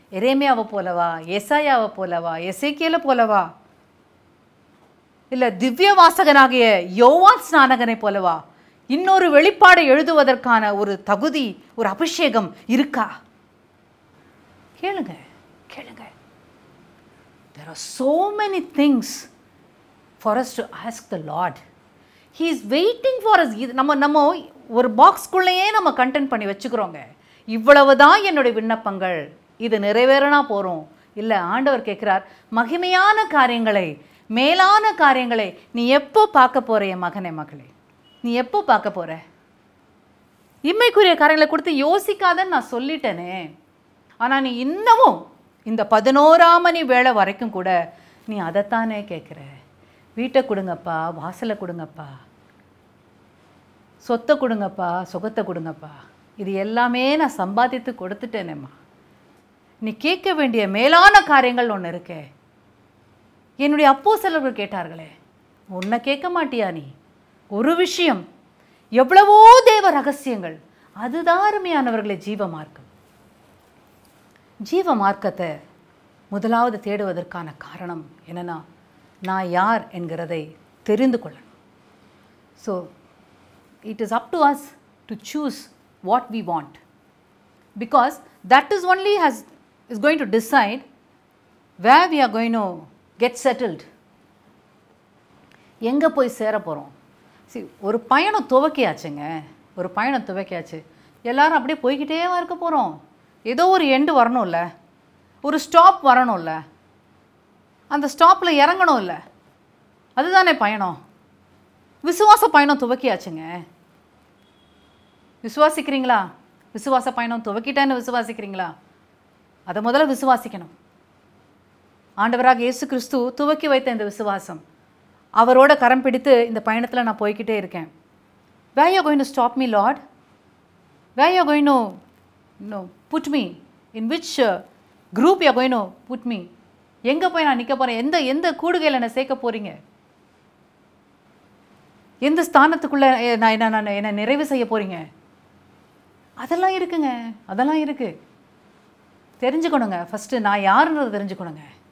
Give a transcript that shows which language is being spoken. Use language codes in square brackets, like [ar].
[ta] எரேமியாவை போலவா, ஏசாயாவை போலவா, எசேக்கியேலை போலவா, இல்லை திவ்ய வாசகனாகிய யோவான் ஸ்நானகனை போலவா? இன்னொரு வெளிப்பாடை எழுதுவதற்கான ஒரு தகுதி, ஒரு அபிஷேகம் இருக்கா? கேளுங்க, கேளுங்க. [en] There are so many things for us to ask the Lord. He is waiting for us. [ta] நம்ம ஒரு பாக்ஸ்குள்ளேயே நம்ம கண்டென்ட் பண்ணி வச்சுக்கிறோங்க. இவ்வளவுதான் என்னுடைய விண்ணப்பங்கள், இது நிறைவேறனா போகிறோம். இல்லை, ஆண்டவர் கேட்குறார், மகிமையான காரியங்களை, மேலான காரியங்களை நீ எப்போ பார்க்க போகிற என் மகனே, மகளே? நீ எப்போ பார்க்க போகிற? இம்மைக்குரிய காரியங்களை கொடுத்து யோசிக்காதன்னு நான் சொல்லிட்டேனே. ஆனால் நீ இன்னமும் இந்த 11ஆம் மணி வேளை வரைக்கும் கூட நீ அதைத்தானே கேட்குற. வீட்டை கொடுங்கப்பா, வாசலை கொடுங்கப்பா, சொத்தை கொடுங்கப்பா, சுகத்தை கொடுங்கப்பா, இது எல்லாமே நான் சம்பாதித்து கொடுத்துட்டேனேம்மா. நீ கேட்க வேண்டிய மேலான காரியங்கள் ஒன்று இருக்கே. என்னுடைய அப்போஸ்தலர்கள் கேட்டார்களே, உன்னை கேட்க மாட்டியா நீ? ஒரு விஷயம், எவ்வளவோ தேவ ரகசியங்கள். அதுதான் அருமையானவர்களே ஜீவ மார்க்கம். ஜீவ மார்க்கத்தை முதலாவது தேடுவதற்கான காரணம் என்னன்னா, நான் யார் என்கிறதை தெரிந்து கொள்ளணும். [en] So it is up to us to choose what we want, because that is only is going to decide where we are going to get settled. [ta] எங்கே போய் சேர போகிறோம்? சரி, ஒரு பயணம் துவக்கியாச்சுங்க, ஒரு பயணம் துவக்கியாச்சு. எல்லாரும் அப்படியே போய்கிட்டே இருக்க போகிறோம். ஏதோ ஒரு எண்டு வரணும்ல, ஒரு ஸ்டாப் வரணும்ல, அந்த ஸ்டாப்பில் இறங்கணும்ல, அதுதானே பயணம். விசுவாச பயணம் துவக்கியாச்சுங்க. விசுவாசிக்கிறீங்களா? விசுவாச பயணம் துவக்கிட்டேன்னு விசுவாசிக்கிறீங்களா? அதை முதல்ல விசுவாசிக்கணும். ஆண்டவராக இயேசு கிறிஸ்து துவக்கி வைத்த இந்த விசுவாசம், அவரோட கரம் பிடித்து இந்த பயணத்தில் நான் போய்கிட்டே இருக்கேன். [en] Where you are going to stop me, Lord? Where you are going to put me? In which group you are going to put me? [ta] எங்கே போய் நான் நிற்க போகிறேன்? எந்த கூடுகையில் என்னை சேர்க்க போகிறீங்க? எந்த ஸ்தானத்துக்குள்ளே நான் என்னை நிறைவு செய்ய போகிறீங்க? அதெல்லாம் இருக்குங்க, அதெல்லாம் இருக்குது. தெரிஞ்சுக்கணுங்க. ஃபஸ்ட்டு நான் யாருன்றதை தெரிஞ்சுக்கணுங்க.